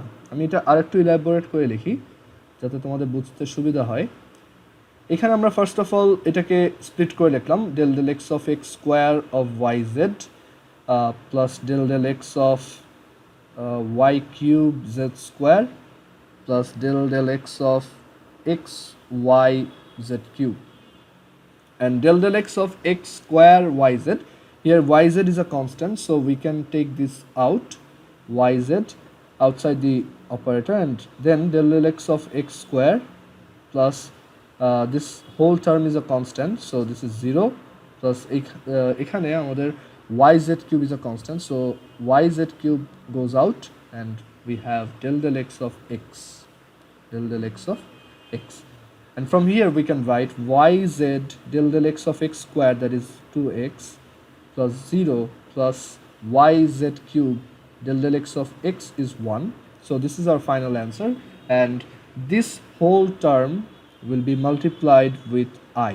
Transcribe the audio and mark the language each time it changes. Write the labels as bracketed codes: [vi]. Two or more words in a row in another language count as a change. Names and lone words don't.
[bn] আমি এটা আরেকটু ইলাবোরেট করে লিখি যাতে তোমাদের বুঝতে সুবিধা হয়। এখানে আমরা [en] first of all [bn] এটাকে স্প্লিট করে লিখলাম, [en] del del x of x square of y z plus del del x of y cube z square plus del del x of x y z cube, and del del x of x square yz, here yz is a constant, so we can take this out, yz outside the operator, and then del del x of x square plus this whole term is a constant, so this is 0 plus [bn] এখানে আমাদের [en] yz cube is a constant, so yz cube goes out, and we have del del x of x, del del x of x, and from here we can write yz del del x of x square, that is 2x plus 0 plus yz cube del del x of x is 1. So this is our final answer, and this whole term will be multiplied with I.